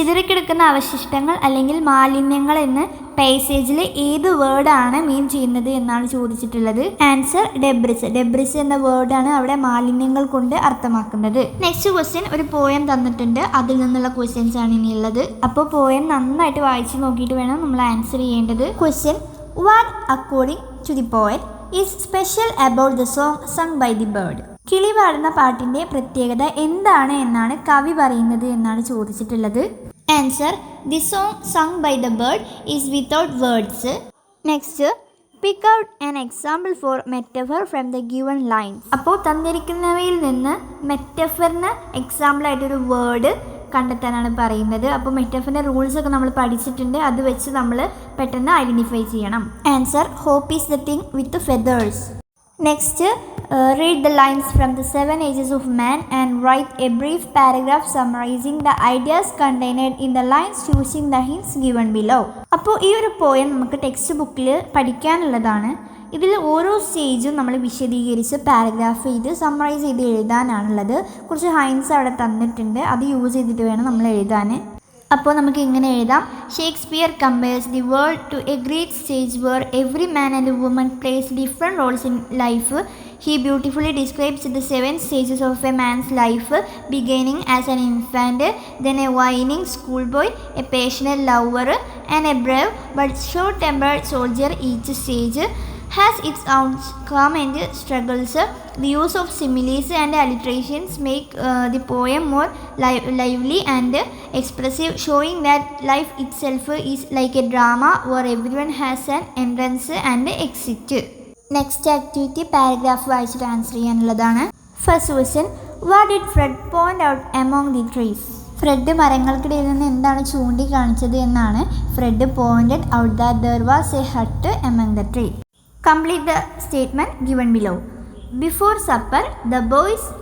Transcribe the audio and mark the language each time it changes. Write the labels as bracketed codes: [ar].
[ml] ചിതറിക്കിടക്കുന്ന അവശിഷ്ടങ്ങൾ അല്ലെങ്കിൽ മാലിന്യങ്ങൾ എന്ന് പാസേജിൽ ഏത് വേർഡാണ് മീൻ ചെയ്യുന്നത് എന്നാണ് ചോദിച്ചിട്ടുള്ളത്. Answer debris. ഡെബ്രിസ് എന്ന വേർഡാണ് അവിടെ മാലിന്യങ്ങൾ കൊണ്ട് അർത്ഥമാക്കുന്നത്. നെക്സ്റ്റ് ക്വസ്റ്റ്യൻ, ഒരു പോയം തന്നിട്ടുണ്ട്, അതിൽ നിന്നുള്ള ക്വസ്റ്റ്യൻസ് ആണ് ഇനിയുള്ളത്. അപ്പോൾ പോയം നന്നായിട്ട് വായിച്ച് നോക്കിയിട്ട് വേണം നമ്മൾ ആൻസർ ചെയ്യേണ്ടത്. [en] Question, what according to the poet is special about the song sung by the bird? [ml] കിളി പാടുന്ന പാട്ടിൻ്റെ പ്രത്യേകത എന്താണ് എന്നാണ് കവി പറയുന്നത് എന്നാണ് ചോദിച്ചിട്ടുള്ളത്. [en] Answer, the song sung by the bird is without words. Next, pick out an example for metaphor from the given lines. [ml] അപ്പോൾ തന്നിരിക്കുന്നവയിൽ നിന്ന് മെറ്റഫറിന് എക്സാമ്പിളായിട്ടൊരു വേർഡ് കണ്ടെത്താനാണ് പറയുന്നത്. അപ്പോൾ മെറ്റഫറിൻ്റെ റൂൾസൊക്കെ നമ്മൾ പഠിച്ചിട്ടുണ്ട്, അത് വെച്ച് നമ്മൾ പെട്ടെന്ന് ഐഡൻറ്റിഫൈ ചെയ്യണം. [en] Answer, hope is the thing with feathers. Next, read the lines from the 7 ages of man and write a brief paragraph summarizing the ideas contained in the lines using the hints given below. [ml] അപ്പോൾ ഈ ഒരു poem നമുക്ക് text ബുക്കിൽ പഠിക്കാനുള്ളതാണ്. ഇതിൽ ഓരോ സ്റ്റേജും നമ്മൾ വിശദീകരിച്ച് paragraph ചെയ്ത് സമ്മറൈസ് ചെയ്ത് എഴുതാനാണുള്ളത്. കുറച്ച് ഹൈൻസ് അവിടെ തന്നിട്ടുണ്ട്, അത് യൂസ് ചെയ്തിട്ട് വേണം നമ്മൾ എഴുതാൻ. അപ്പോൾ നമുക്ക് ഇങ്ങനെ എഴുതാം. [en] Shakespeare compares the world to a great stage where every man and woman plays different roles in life. He beautifully describes the 7 stages of a man's life, beginning as an infant, then a whining schoolboy, a passionate lover, and a brave but short-tempered soldier. Each stage has its own calm and struggles. The use of similes and alliterations make the poem more lively and expressive, showing that life itself is like a drama where everyone has an entrance and exit. [ml] Next activity paragraph വായിച്ചിട്ട് answer ചെയ്യാനുള്ളതാണ്. [en] First question, what did Fred point out among the trees? [ml] Fred മരങ്ങൾക്കിടയിൽ നിന്ന് എന്താണ് ചൂണ്ടിക്കാണിച്ചത് എന്നാണ്. [en] Fred pointed out that there was a hut among the tree. Complete the statement given below. Before supper the boys.